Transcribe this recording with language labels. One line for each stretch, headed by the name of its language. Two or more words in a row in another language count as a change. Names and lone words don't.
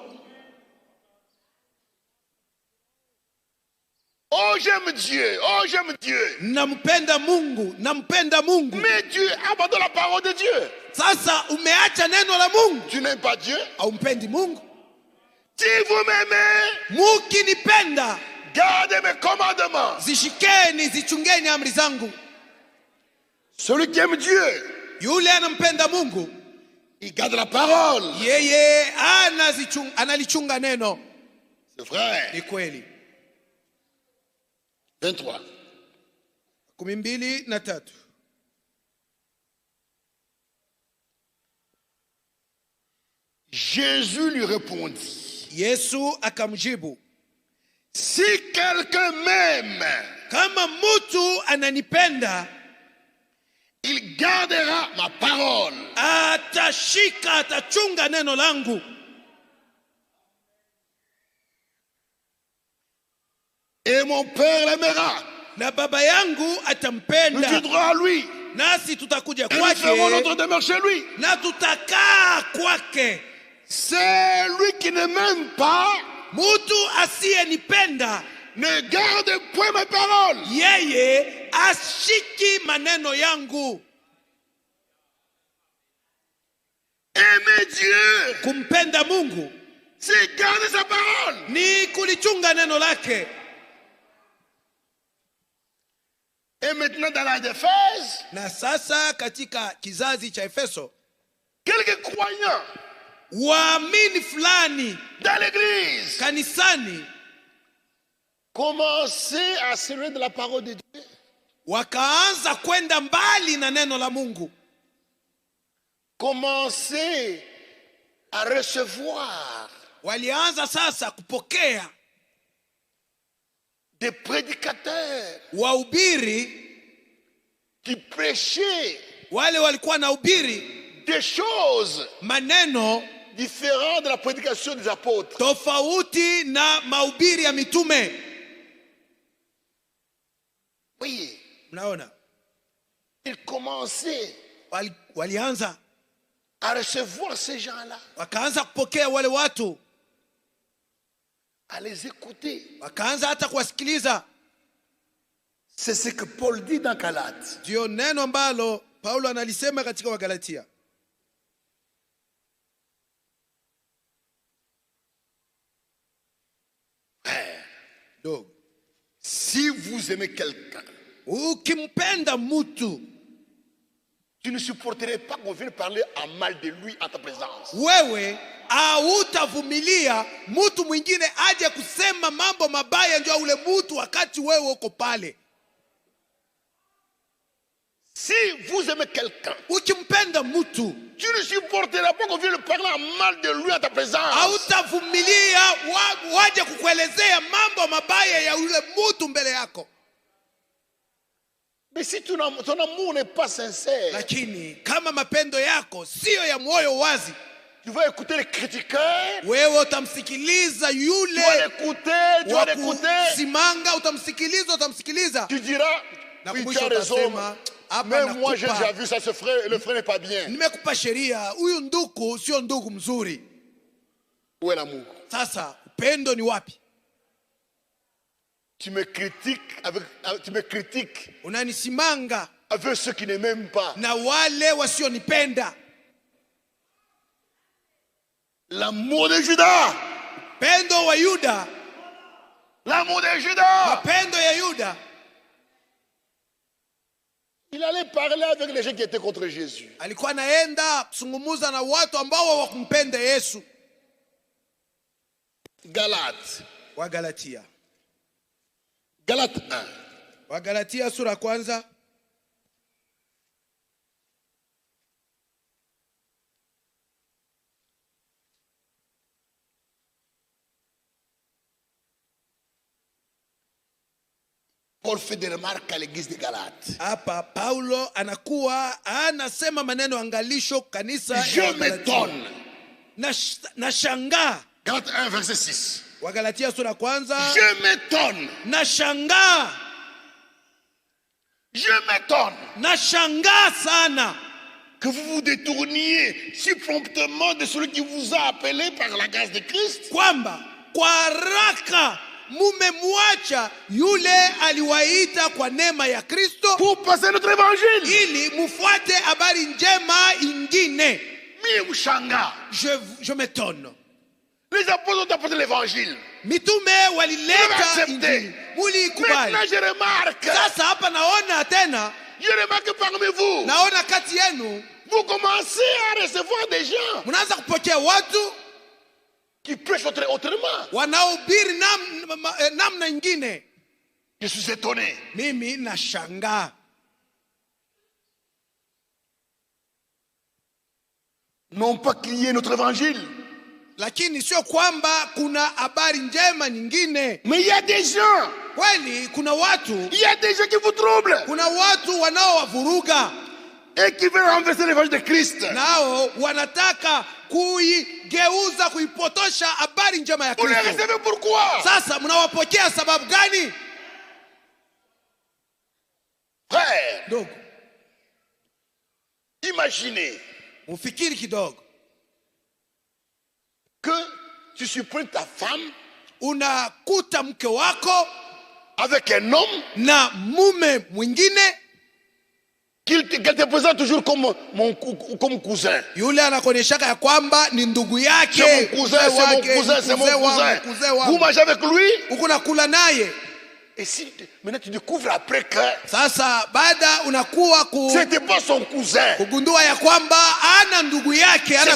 French: Oh j'aime Dieu, oh j'aime Dieu.
Swahili: Nampenda Mungu, nampenda Mungu.
French: Mais tu abandonnes la parole de Dieu.
Swahili: Sasa umeacha neno la Mungu,
French: Tu n'aimes pas Dieu.
Swahili: haumpendi Mungu.
French: Si vous m'aimez,
Swahili: Mukinipenda,
French: gardez mes commandements.
Swahili: zishikeni, zichungeni amri zangu.
French: Celui qui aime Dieu,
Swahili: Yule anampenda Mungu,
French: il garde la parole.
Swahili: yeye analichunga neno.
French: C'est vrai.
Swahili: Ni kweli. 23. 12:3.
French: Jésus lui répondit.
Swahili: Yesu akamjibu,
French: Si quelqu'un m'aime,
Swahili: kama mtu ananipenda,
French: il gardera ma parole.
Swahili: atashika, atachunga neno langu.
French: Et mon Père l'aimera.
Swahili: Na baba yangu
French: Nous
Swahili: atampenda,
French: viendrons à lui.
Swahili: nasi tutakuja
French: Et nous ferons
Swahili: kwake
French: notre demeure chez lui.
Swahili: na tutakaa kwake.
French: C'est lui qui ne m'aime pas,
Swahili: Mtu asiyenipenda,
French: ne garde point mes paroles.
Swahili: yeye ashiki maneno yangu.
French: Aimer Dieu,
Swahili: Kumpenda Mungu
French: c'est garder sa parole.
Swahili: ni kulichunga neno lake.
French: Et maintenant dans l'âge d'Éphèse,
Swahili: Na sasa katika kizazi cha Efeso,
French: quelques croyants
Swahili: waamini fulani
French: dans l'église
Swahili: kanisani
French: commençaient à s'éloigner de la parole de Dieu.
Swahili: wakaanza kwenda mbali na neno la Mungu,
French: Commençaient à recevoir
Swahili: walianza sasa kupokea
French: des prédicateurs
Swahili: wahubiri,
French: qui prêchaient
Swahili: wale walikuwa na hubiri
French: des choses
Swahili: maneno
French: différentes de la prédication des apôtres.
Swahili: tofauti na mahubiri ya mitume.
French: Oui,
Swahili: Mnaona,
French: ils commençaient
Swahili: walianza
French: à recevoir ces gens-là,
Swahili: wakaanza kupokea wale watu,
French: à les écouter.
Swahili: wakaanza hata kuwasikiliza.
French: C'est ce que Paul dit dans Galates.
Swahili: Ndio neno ambalo Paulo analisema katika Wagalatia. Dogo,
French: Si vous aimez quelqu'un,
Swahili: ukimpenda mtu,
French: tu ne supporterais pas qu'on vienne parler en mal de lui en ta présence.
Swahili: wewe hautavumilia mtu mwingine aje kusema mambo mabaya juu ya ule mtu wakati wewe uko pale.
French: Si vous aimez quelqu'un,
Swahili: Ukimpenda mtu,
French: tu ne supporteras pas qu'on vienne parler en mal de lui en ta présence.
Swahili: hautavumilia waje kukuelezea mambo mabaya ya ule mtu mbele yako.
French: Mais si ton amour n'est pas sincère,
Swahili: Lakini kama mapendo yako siyo ya moyo wazi,
French: tu vas écouter les critiqueurs,
Swahili: wewe utamsikiliza
French: tu vas
Swahili: yule
French: l'écouter, tu vas
Swahili: wa
French: l'écouter,
Swahili: kusimanga, utamsikiliza.
French: tu diras,
Swahili: Na
French: oui, tu
Swahili: kumwisho
French: as raison,
Swahili: utasema, hapa
French: même moi j'ai
Swahili: nakupa-
French: déjà vu ça, ce frère, le frère n'est pas bien.
Swahili: nimekupa sheria, huyu ndugu sio ndugu mzuri.
French: Où est l'amour?
Swahili: Sasa upendo ni wapi?
French: Tu me critiques
Swahili: Unanisimanga
French: avec ceux qui ne m'aiment pas.
Swahili: na wale wasionipenda.
French: L'amour de Judas,
Swahili: Pendo wa Yuda,
French: l'amour de Judas.
Swahili: mapendo ya Yuda,
French: Il allait parler avec les gens qui étaient contre Jésus.
Swahili: alikuwa anaenda kusungumuza na watu ambao hawakumpenda Yesu.
French: Galates,
Swahili: Wagalatia,
French: Galates 1.
Swahili: Wagalatia sura ya kwanza
French: Paul fait des remarques à l'église de Galates.
Swahili: hapa Paulo anakuwa anasema maneno angalisho kanisa ya
French: Je
Swahili: Wagalatia.
French: m'étonne.
Swahili: Na shangaa.
French: Galates 1, verset 6.
Swahili: Wagalatia sura ya kwanza,
French: Je m'étonne.
Swahili: na shangaa,
French: Je m'étonne
Swahili: na shangaa sana
French: que vous vous détourniez si promptement de celui qui vous a appelé par la grâce de Christ
Swahili: kwamba kwa haraka mumemwacha yule aliwaita kwa neema ya Kristo
French: pour passer notre évangile.
Swahili: ili mufuate habari njema ingine. Mie mshanga.
French: Je m'étonne. Les apôtres ont apporté l'évangile.
Swahili: Mitume
French: Vous
Swahili: walileta
French: l'avez accepté.
Swahili: injili, muliikubali.
French: Maintenant je remarque.
Swahili: Sasa hapa naona tena,
French: Je remarque parmi vous.
Swahili: naona kati yenu
French: Vous commencez à recevoir des gens
Swahili: mnaanza kupokea watu
French: qui prêchent autrement.
Swahili: wanaohubiri namna ingine.
French: Je suis étonné.
Swahili: Mimi nashangaa.
French: Non pas qu'il y ait notre évangile.
Swahili: lakini sio kwamba kuna habari njema nyingine.
French: Mais il y a des gens,
Swahili: Kweli kuna watu,
French: il y a des gens qui vous troublent
Swahili: kuna watu wanaowavuruga,
French: et qui veulent renverser l'évangile de Christ.
Swahili: nao wanataka kuigeuza, kuipotosha habari njema ya
French: Vous les
Swahili: Kristo.
French: recevez pourquoi?
Swahili: Sasa mnawapokea sababu gani?
French: Frère,
Swahili: Ndugu,
French: imaginez
Swahili: ufikiri kidogo,
French: que tu surprends ta femme
Swahili: unakuta mke wako
French: avec un homme
Swahili: na mume mwingine,
French: qu'elle te présente toujours comme cousin.
Swahili: yule anakuonyeshaka ya kwamba ni ndugu yake,
French: C'est mon cousin, c'est mon cousin, c'est mon cousin. Vous mangez avec lui.
Swahili: uko nakula naye.
French: Et si maintenant tu découvres après que
Swahili: Sasa baada unakuwa
French: c'était pas son cousin,
Swahili: kugundua ya kwamba ana ndugu yake, ana